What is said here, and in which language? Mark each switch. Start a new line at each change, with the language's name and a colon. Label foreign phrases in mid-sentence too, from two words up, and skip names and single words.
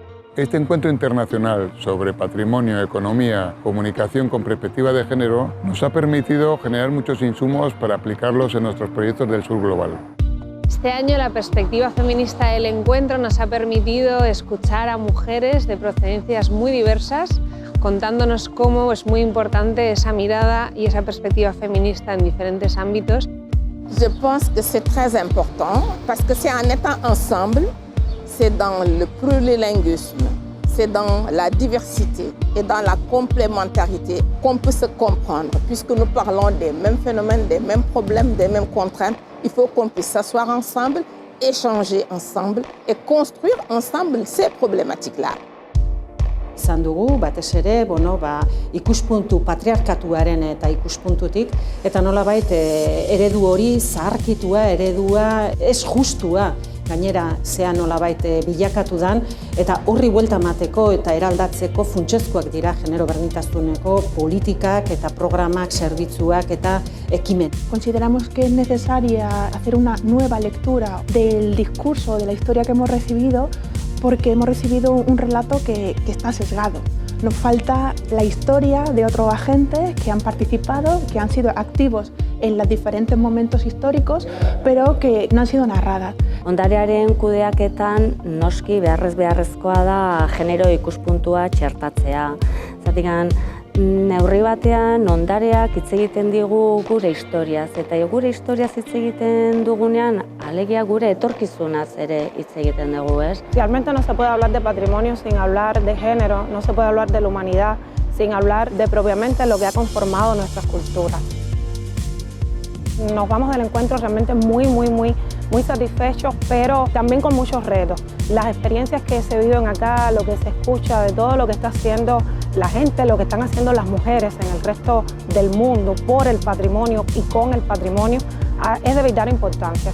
Spanish: Este encuentro internacional sobre patrimonio, economía, comunicación con perspectiva de género nos ha permitido generar muchos insumos para aplicarlos en nuestros proyectos del sur global. Este año la perspectiva feminista del encuentro nos ha permitido escuchar a mujeres de procedencias muy diversas, contándonos cómo es muy importante esa mirada y esa perspectiva feminista en diferentes ámbitos.
French: Je pense que c'est très important parce que c'est en étant ensemble, c'est dans le plurilinguisme, c'est dans la diversité et dans la complémentarité qu'on peut se comprendre. Puisque nous parlons des mêmes phénomènes, des mêmes problèmes, des mêmes contraintes, il faut qu'on puisse s'asseoir ensemble, échanger ensemble et construire ensemble ces problématiques-là.
Basque: Izan dugu, batez ere, ikuspuntu patriarkatuaren eta ikuspuntutik, eta nolabait eredu hori zaharkitua, eredua ez justua, gainera zea nolabait bilakatu dan, eta horri buelta emateko eta eraldatzeko funtsezkoak dira genero berdintasuneko politikak eta programak, zerbitzuak eta ekimen.
Spanish: Consideramos que es necesaria hacer una nueva lectura del discurso, de la historia que hemos recibido, porque hemos recibido un relato que está sesgado. Nos falta la historia de otros agentes que han participado, que han sido activos en los diferentes momentos históricos, pero que no han sido narradas.
Basque: Ondarearen kudeaketan noski beharrezkoa da genero ikuspuntua txertatzea. Zatigan, neurri batean ondareak hitz egiten digu gure historiaz, eta gure historiaz hitz egiten dugunean alegia gure etorkizunaz ere hitz egiten dugu, ez?
Spanish: Realmente no se puede hablar de patrimonio sin hablar de género, no se puede hablar de la humanidad sin hablar de propiamente lo que ha conformado nuestras culturas. Nos vamos del encuentro realmente muy satisfechos, pero también con muchos retos. Las experiencias que se viven acá, lo que se escucha de todo lo que está haciendo la gente, lo que están haciendo las mujeres en el resto del mundo por el patrimonio y con el patrimonio, es de vital importancia.